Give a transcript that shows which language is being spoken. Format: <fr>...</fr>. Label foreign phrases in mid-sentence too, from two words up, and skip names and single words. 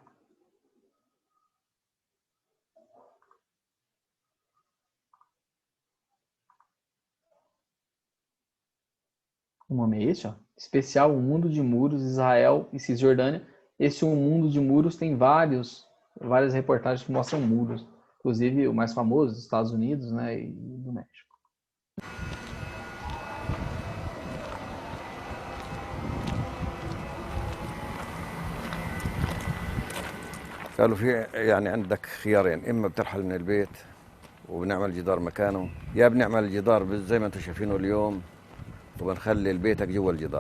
<pt>O nome é esse, ó. Especial Um Mundo de Muros, Israel e Cisjordânia. Esse Um Mundo de Muros tem várias reportagens que mostram muros. Inclusive o mais famoso dos Estados Unidos, né, e do México.</pt> <ar>قالوا في يعني عندك خيارين، اما بترحل من البيت وبنعمل جدار مكانه، يا بنعمل الجدار زي ما انتم شايفينه اليوم وبنخلي بيتك جوا الجدار.</ar>